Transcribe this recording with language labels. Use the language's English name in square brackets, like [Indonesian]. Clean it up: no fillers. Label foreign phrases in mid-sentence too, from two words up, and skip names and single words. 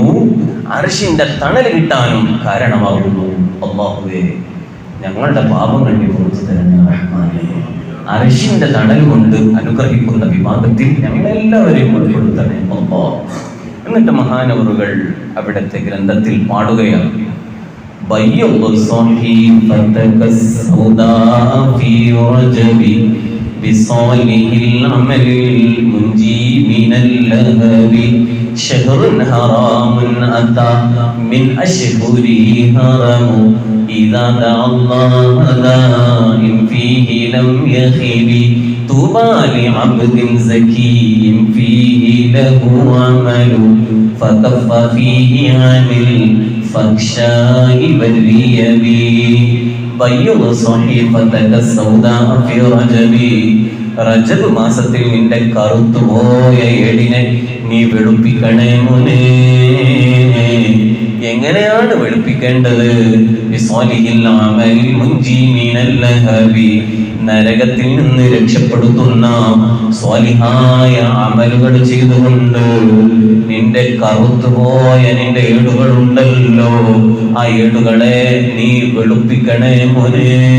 [Malayalam] അർശിന്റെ തണൽ കിട്ടാനും കാരണമാകുന്നു. അല്ലാഹുവേ, ഞങ്ങളുടെ പാപങ്ങൾ നീ പുറത്തു തരണേ റഹ്മാനേ. അർശിന്റെ തണൽ കൊണ്ട് അനുഗ്രഹിക്കുന്ന വിഭാഗത്തിൽ ഞങ്ങളെല്ലാവരെയും ഉൾപ്പെടുത്തണേ അല്ലാഹ്. എന്നിട്ട് മഹാനവറുകൾ അവിടുത്തെ ഗ്രന്ഥത്തിൽ പാടുകയാണ്, [Arabic] بيض صحيفتك السوداء في رجب بصالح العمل المنجي من اللهب شهر حرام أتى من أشهره هرم إذا دعا الله داع فيه لم يخب طوبى لعبد زكي فيه له عمل فكف فيه عن الفحشاء والريب بيض صحيفتك السوداء في رجب [Malayalam] റജബ് മാസത്തിൽ നിന്റെ കറുത്തുപോയ ഏടിനെ നീ വെളുപ്പിക്കണേ മോനെ. എങ്ങനെയാണ് വെളുപ്പിക്കേണ്ടത്? നരകത്തിൽ നിന്ന് രക്ഷപ്പെടുത്തുന്ന സ്വാലിഹായ അമലുകൾ ചെയ്തുകൊണ്ട് നിന്റെ കറുത്തുപോയ നിന്റെ ഏടുകളുണ്ടല്ലോ, ആ ഏടുകളെ നീ വെളുപ്പിക്കണേ മോനെ.